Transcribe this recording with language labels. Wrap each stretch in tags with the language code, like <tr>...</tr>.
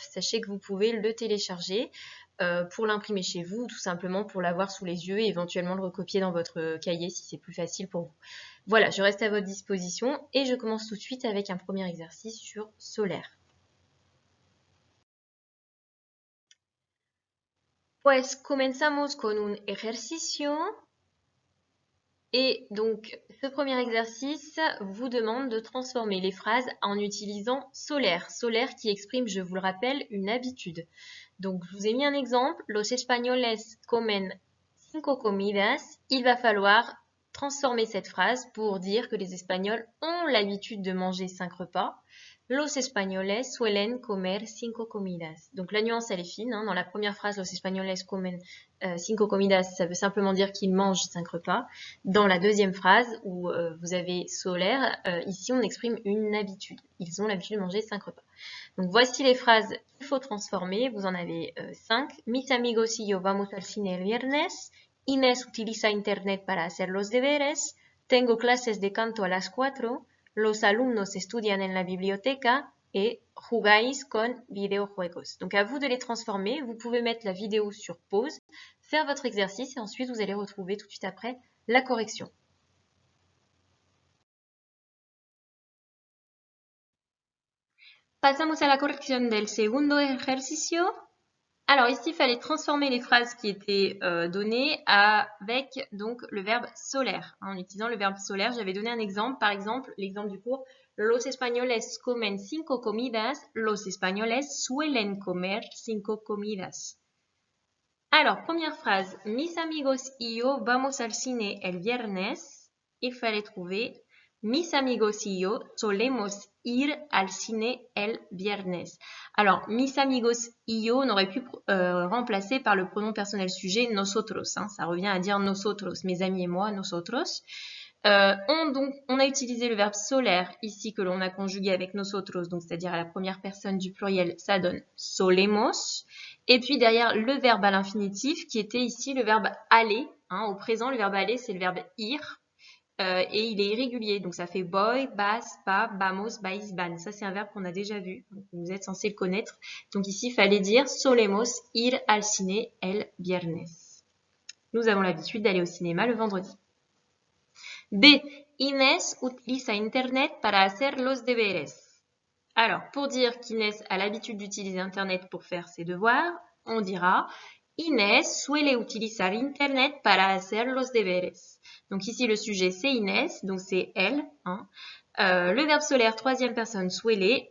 <fr>Sachez que vous pouvez le télécharger pour l'imprimer chez vous, ou tout simplement pour l'avoir sous les yeux et éventuellement le recopier dans votre cahier si c'est plus facile pour vous. Voilà, je reste à votre disposition et je commence tout de suite avec un premier exercice sur solaire.</fr> <es>Pues comenzamos con un ejercicio.</es> <fr>Et donc, ce premier exercice vous demande de transformer les phrases en utilisant solaire. Solaire qui exprime, je vous le rappelle, une habitude. Donc, je vous ai mis un exemple.</fr> <es>Los españoles comen 5 comidas.</es> <fr>Il va falloir transformer cette phrase pour dire que les Espagnols ont l'habitude de manger 5 repas.</fr> <es>Los españoles suelen comer 5 comidas.</es> <fr>Donc la nuance, elle est fine. Hein. Dans la première phrase,</fr> <es>los españoles comen 5 comidas,</es> <fr>ça veut simplement dire qu'ils mangent 5 repas. Dans la deuxième phrase, où vous avez solaire, ici on exprime une habitude. Ils ont l'habitude de manger 5 repas. Donc voici les phrases qu'il faut transformer. Vous en avez 5.</fr> <es>Mis amigos y yo vamos al cine el viernes. Inés utiliza internet para hacer los deberes. Tengo clases de canto a las 4. Los alumnos estudian en la biblioteca et jugáis con videojuegos.</es> <fr>Donc à vous de les transformer. Vous pouvez mettre la vidéo sur pause, faire votre exercice et ensuite vous allez retrouver tout de suite après la correction.</fr> <es>Pasamos a la corrección del segundo ejercicio.</es> <fr>Alors ici, il fallait transformer les phrases qui étaient données avec donc le verbe solaire. En utilisant le verbe solaire, j'avais donné un exemple. Par exemple, l'exemple du cours.</fr> <es>Los españoles comen 5 comidas. Los españoles suelen comer 5 comidas.</es> <fr>Alors, première phrase.</fr> <es>Mis amigos y yo vamos al cine el viernes.</es> <fr>Il fallait trouver</fr> <es>mis amigos y yo solemos ir al cine el viernes.</es> <fr>Alors,</fr> <es>mis amigos y yo,</es> <fr>on aurait pu remplacer par le pronom personnel sujet nosotros. Hein, ça revient à dire nosotros, mes amis et moi, nosotros. On a utilisé le verbe solaire ici que l'on a conjugué avec nosotros, donc c'est-à-dire à la première personne du pluriel, ça donne solemos. Et puis derrière le verbe à l'infinitif qui était ici le verbe aller. Hein, au présent, le verbe aller, c'est le verbe ir. Et il est irrégulier, donc ça fait</fr> <es>voy, vas, va, vamos, vais, van.</es> <fr>Ça, c'est un verbe qu'on a déjà vu, donc vous êtes censé le connaître. Donc ici, il fallait dire</fr> <es>solemos ir al cine el viernes.</es> <fr>Nous avons l'habitude d'aller au cinéma le vendredi. B.</fr> <es>Inés utiliza Internet para hacer los deberes.</es> <fr>Alors, pour dire qu'Inès a l'habitude d'utiliser Internet pour faire ses devoirs, on dira</fr> <es>Inés suele utilizar Internet para hacer los deberes.</es> <fr>Donc ici, le sujet, c'est Inès, donc c'est elle. Hein. Le verbe solaire, troisième personne, suele.</fr>